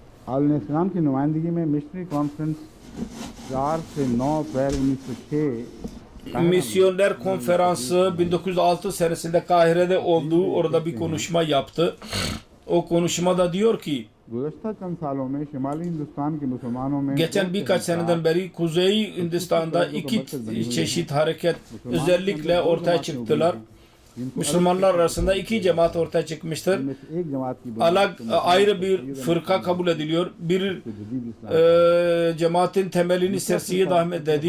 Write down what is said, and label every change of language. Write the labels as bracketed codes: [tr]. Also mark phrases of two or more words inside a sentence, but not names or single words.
[ur] عالم اسلام کی نمائندگی میں مشنری کانفرنس 4 سے 9 اپریل 1906 [tr] Misyoner Konferansı 1906 senesinde Kahire'de olduğu, orada bir konuşma yaptı. O konuşmada diyor ki [ur] گزشتہ چند سالوں میں شمالی ہندوستان کے مسلمانوں میں [tr] geçen birkaç seneden beri Kuzey Hindistan'da iki çeşit hareket özellikle ortaya çıktılar. Müslümanlar arasında iki cemaat ortaya çıkmıştır. Ayrı bir fırka kabul ediliyor. Bir cemaatin temelini Sersiyed Ahmet dedi.